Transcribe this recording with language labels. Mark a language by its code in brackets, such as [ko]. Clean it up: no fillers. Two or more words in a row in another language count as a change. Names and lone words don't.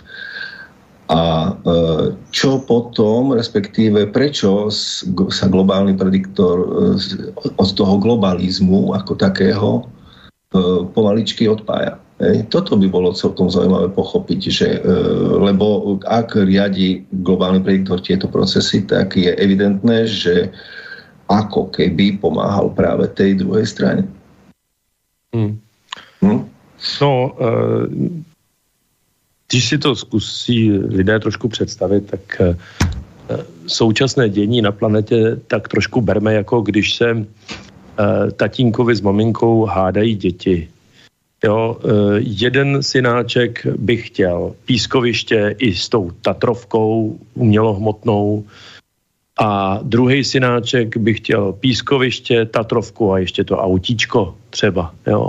[sk] A čo potom, respektíve prečo sa globálny prediktor od toho globalizmu ako takého pomaličky odpája. Toto by bolo celkom zaujímavé pochopiť, že, lebo ak riadi globálny prediktor tieto procesy, tak je evidentné, že ako keby pomáhal práve tej druhej strane. [cs] No, když si to zkusí lidé trošku představit, tak současné dění na planetě tak trošku berme, jako když se tatínkovi s maminkou hádají děti. Jo, jeden synáček by chtěl pískoviště i s tou Tatrovkou umělohmotnou a druhý synáček by chtěl pískoviště, Tatrovku a ještě to autíčko třeba, jo.